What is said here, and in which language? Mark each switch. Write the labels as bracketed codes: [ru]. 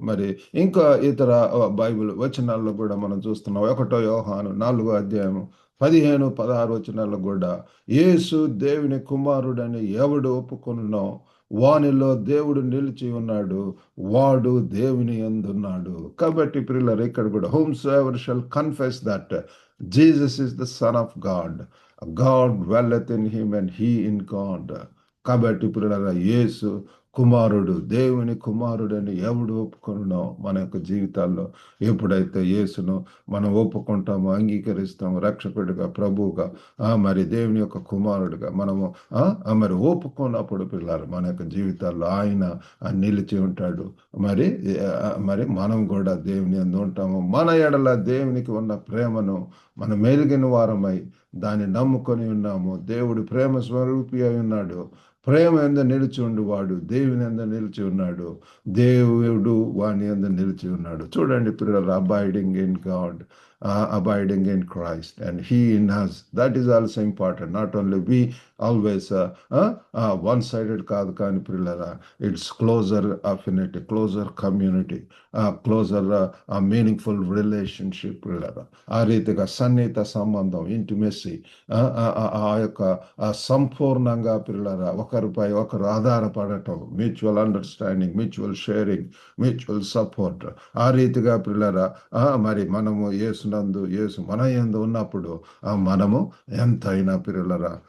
[te] మరి ఇంకా ఇతర బైబిల్ వచనాల్లో కూడా మనం చూస్తున్నాం. 1 యోహాను 4వ అధ్యాయం 15 16 వచనాల్లో కూడా, యేసు దేవుని కుమారుడని ఎవడు ఒప్పుకొనునో వానిలో దేవుడు నిలిచి ఉన్నాడు, వాడు దేవుని యందున్నాడు. కాబట్టి ప్రియులారా, ఇక్కడ కూడా [en] whomsoever shall confess that Jesus is the Son of God, God dwelleth in him and he in God. [te] కాబట్టి ప్రియులారా, యేసు కుమారుడు, దేవుని కుమారుడని ఎవడు ఒప్పుకొనునో మన యొక్క జీవితాల్లో, ఎప్పుడైతే యేసును మనం ఒప్పుకుంటామో, అంగీకరిస్తాము రక్షకుడిగా, ప్రభువుగా, మరి దేవుని యొక్క కుమారుడిగా మనము మరి ఒప్పుకున్నప్పుడు పిల్లలు మన యొక్క జీవితాల్లో ఆయన నిలిచి ఉంటాడు. మరి మనం కూడా దేవుని యందు ఉంటాము. మన ఎడల దేవునికి ఉన్న ప్రేమను మనం మెలిగిన వారమై దాన్ని నమ్ముకొని ఉన్నాము. దేవుడు ప్రేమ స్వరూపి అయి ఉన్నాడు. ప్రేమ యందు నిలిచి ఉండువాడు దేవుని యందు నిలిచి ఉన్నాడు, దేవుడు వాని యందు నిలిచి ఉన్నాడు. చూడండి పిల్లలు, [en] Abiding in God, abiding in Christ and he in us, that is also important. Not only we always one-sided [te] కాదు కానీ పిల్లరా, [en] it's closer affinity, closer community, closer meaningful relationship పిల్లరా. [te] ఆ రీతిగా సన్నిహిత సంబంధం, ఇంటిమెసీ, ఆ యొక్క సంపూర్ణంగా పిల్లరా ఒకరిపై ఒకరు ఆధారపడటం, [en] Mutual understanding, mutual sharing, mutual support. [te] ఆ రీతిగా పిల్లరా మరి మనము యేసు మన యందు ఉన్నప్పుడు మనము ఎంతైనా పిల్లరా